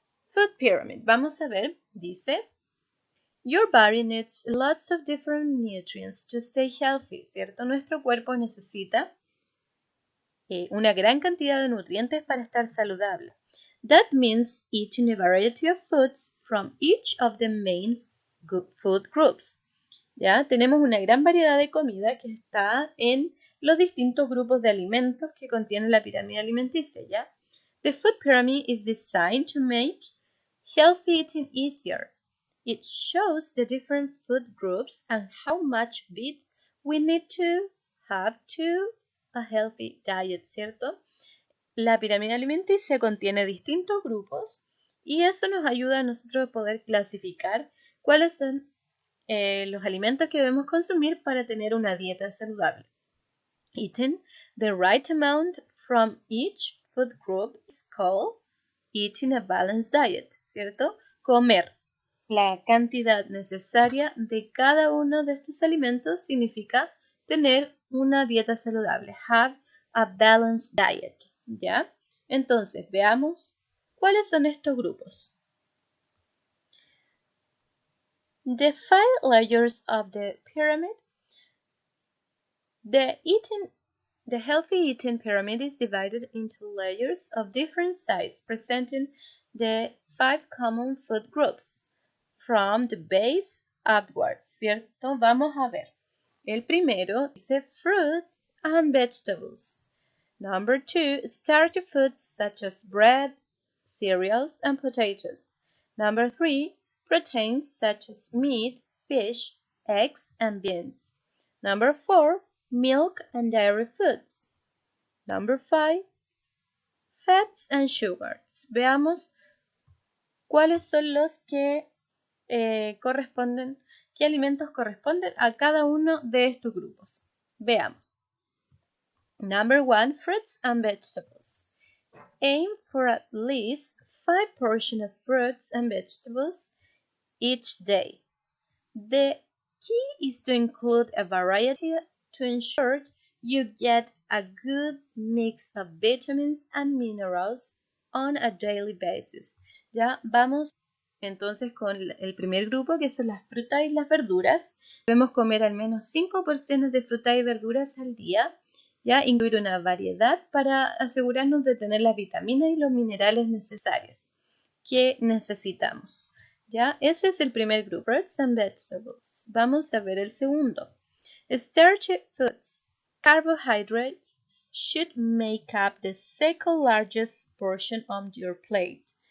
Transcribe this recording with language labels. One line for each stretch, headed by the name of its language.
English: Food pyramid.
Spanish: Vamos a ver, dice,
English: your body needs lots of different nutrients to stay healthy, ¿cierto?
Spanish: Nuestro cuerpo necesita una gran cantidad de nutrientes para estar saludable.
English: That means eating a variety of foods from each of the main food groups.
Spanish: ¿Ya? Tenemos una gran variedad de comida que está en los distintos grupos de alimentos que contiene la pirámide alimenticia, ¿ya?
English: The food pyramid is designed to make healthy eating easier. It shows the different food groups and how much bit we need to have to a healthy diet, ¿cierto?
Spanish: La pirámide alimenticia contiene distintos grupos y eso nos ayuda a nosotros a poder clasificar cuáles son los alimentos que debemos consumir para tener una dieta saludable.
English: Eating the right amount from each food group is called eating a balanced diet, ¿cierto?
Spanish: Comer la cantidad necesaria de cada uno de estos alimentos significa tener una dieta saludable.
English: Have a balanced diet,
Spanish: ¿ya? Entonces, veamos cuáles son estos grupos.
English: The 5 layers of the pyramid. The healthy eating pyramid is divided into layers of different sizes, presenting the 5 common food groups from the base upwards, ¿cierto?
Spanish: Vamos a ver. El primero dice
English: fruits and vegetables. Number 2, starchy foods such as bread, cereals, and potatoes. Number 3, proteins such as meat, fish, eggs, and beans. Number 4, milk and dairy foods. Number 5, fats and sugars.
Spanish: Veamos cuáles son los que corresponden, qué alimentos corresponden a cada uno de estos grupos.
English: Veamos. Number 1, fruits and vegetables. Aim for at least 5 portions of fruits and vegetables each day. The key is to include a variety to ensure you get a good mix of vitamins and minerals on a daily basis.
Spanish: Ya vamos Entonces, con el primer grupo, que son las frutas y las verduras, debemos comer al menos 5 porciones de frutas y verduras al día, ya incluir una variedad para asegurarnos de tener las vitaminas y los minerales necesarios que necesitamos. ¿Ya? Ese es el primer grupo,
English: fruits and vegetables.
Spanish: Vamos a ver el segundo.
English: Starchy foods, carbohydrates, should make up the second largest portion on your plate.